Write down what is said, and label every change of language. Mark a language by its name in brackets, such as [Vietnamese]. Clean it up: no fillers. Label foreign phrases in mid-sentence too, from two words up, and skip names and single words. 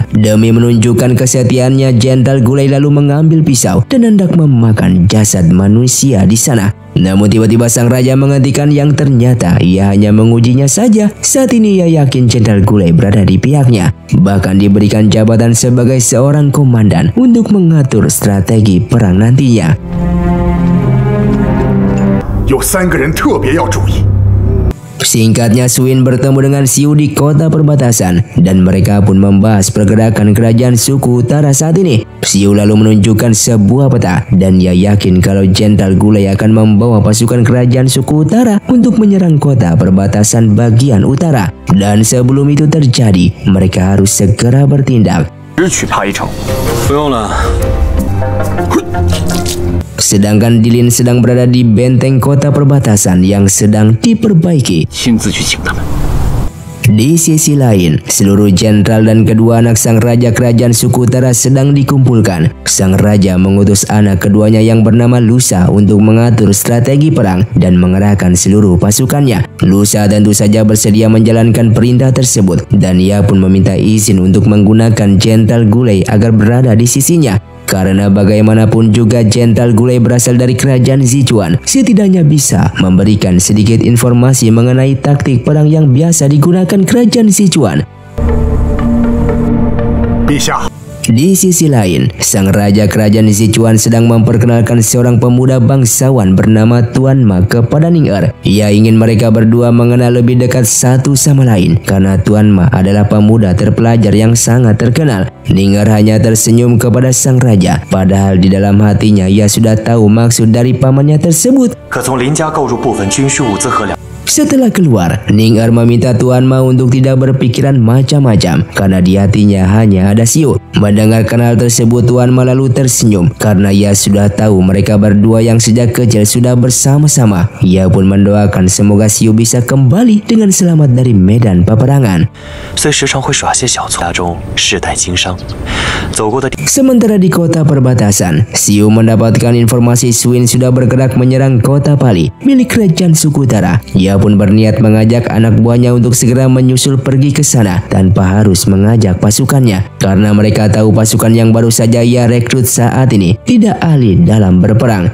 [Indonesian] Demi menunjukkan kesetiaannya, Jenderal Gulai lalu mengambil pisau dan hendak memakan jasad manusia di sana. Namun tiba-tiba sang raja menghentikan yang ternyata ia hanya mengujinya saja. Saat ini ia yakin Jenderal Gulai berada di pihaknya. Bahkan diberikan jabatan sebagai seorang komandan untuk mengatur strategi perang nantinya. [Chinese] 有3个人特别要注意。 [Indonesian] Singkatnya, Suin bertemu dengan Xiu di kota perbatasan dan mereka pun membahas pergerakan kerajaan suku utara saat ini. Xiu lalu menunjukkan sebuah peta dan ia yakin kalau Jenderal Gulai akan membawa pasukan kerajaan suku utara untuk menyerang kota perbatasan bagian utara. Dan sebelum itu terjadi, mereka harus segera bertindak. [Chinese] 只取他一筹。不用了。 [Indonesian] Sedangkan Dilin sedang berada di benteng kota perbatasan yang sedang diperbaiki. [Chinese] 亲自去请他们。 [Indonesian] Di sisi lain, seluruh jenderal dan kedua anak sang raja kerajaan suku utara sedang dikumpulkan. Sang raja mengutus anak keduanya yang bernama Lusa untuk mengatur strategi perang dan mengerahkan seluruh pasukannya. Lusa tentu saja bersedia menjalankan perintah tersebut dan ia pun meminta izin untuk menggunakan Jenderal Gulai agar berada di sisinya. Karena bagaimanapun juga Jenderal Gulai berasal dari kerajaan Sichuan, setidaknya bisa memberikan sedikit informasi mengenai taktik perang yang biasa digunakan kerajaan Sichuan. 陛下， Di sisi lain, sang raja kerajaan Sichuan sedang memperkenalkan seorang pemuda bangsawan bernama Tuan Ma kepada Ning Er. Ia ingin mereka berdua mengenal lebih dekat satu sama lain karena Tuan Ma adalah pemuda terpelajar yang sangat terkenal. Ning Er hanya tersenyum kepada sang raja, padahal di dalam hatinya ia sudah tahu maksud dari pamannya tersebut. [Chinese] 可从林家购入部分军需物资和粮。 [Indonesian] Setelah keluar, Ning Er meminta Tuan Ma untuk tidak berpikiran macam-macam karena di hatinya hanya ada Xiu. Mendengarkan hal tersebut, Tuan Ma lalu tersenyum karena ia sudah tahu mereka berdua yang sejak kecil sudah bersama-sama. Ia pun mendoakan semoga Xiu bisa kembali dengan selamat dari medan peperangan. [Chinese] 虽时常会耍些小错，家中世代经商，走过的地。 [Indonesian] Sementara di kota perbatasan, Xiu mendapatkan informasi Suin sudah bergerak menyerang kota Pali milik kerajaan suku utara. Ia pun berniat mengajak anak buahnya untuk segera menyusul pergi ke sana tanpa harus mengajak pasukannya. Karena mereka tahu pasukan yang baru saja ia rekrut saat ini tidak ahli dalam berperang.